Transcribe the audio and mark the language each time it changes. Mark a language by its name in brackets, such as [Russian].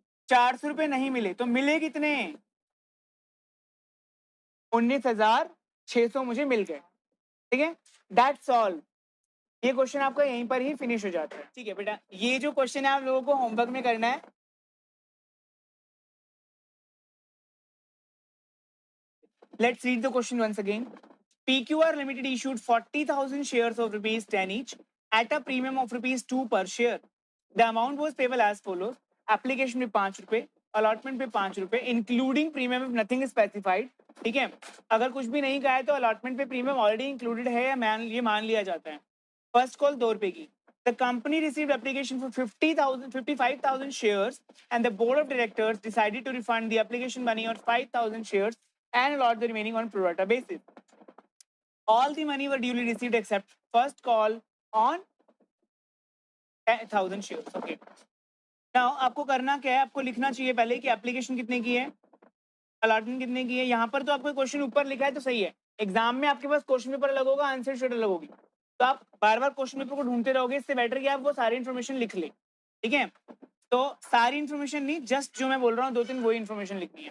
[Hindi] 400 रुपए नहीं मिले तो मिले कितने, 19,600 मुझे मिल गए। ठीक है, [English] That's all. [Hindi] ये क्वेश्चन आपका यहीं पर ही फिनिश हो जाता है। ठीक है बेटा, ये जो क्वेश्चन है आप लोगों को होमवर्क में करना है। [English] Let's read the question once again. PQR Limited issued 40,000 shares of rupees 10 each at a premium of rupees 2 per share. The amount was payable as follows. [Hindi] Application में 5 रुपए, अलॉटमेंट पे 5 रुपए, [English] Including premium if nothing specified. [Hindi] ठीक है, अगर कुछ भी नहीं कहा है तो अलॉटमेंट पे प्रीमियम ऑलरेडी इंक्लूडेड है या ये मान लिया जाता है। फर्स्ट कॉल 2 रुपए की। [English] The company received application for 55,000 shares and the board of directors decided to refund the application money on 5,000 shares and allot the remaining on pro rata basis. All the money were duly received except first call on 10,000 shares. Okay. [Hindi] Now आपको करना क्या है, आपको लिखना चाहिए पहले कि application कितने की है, अलॉटमेंट कितने की है। यहाँ पर तो आपको क्वेश्चन ऊपर लिखा है तो सही है, एग्जाम में आपके पास क्वेश्चन पेपर अलग होगा, आंसर शीट अलग होगी, तो आप बार बार क्वेश्चन पेपर को ढूंढते रहोगे, इससे बेटर कि आप वो सारी इन्फॉर्मेशन लिख ले। ठीक है, तो सारी इन्फॉर्मेशन नहीं, जस्ट जो मैं बोल रहा हूँ 2-3 वही इन्फॉर्मेशन लिखनी है।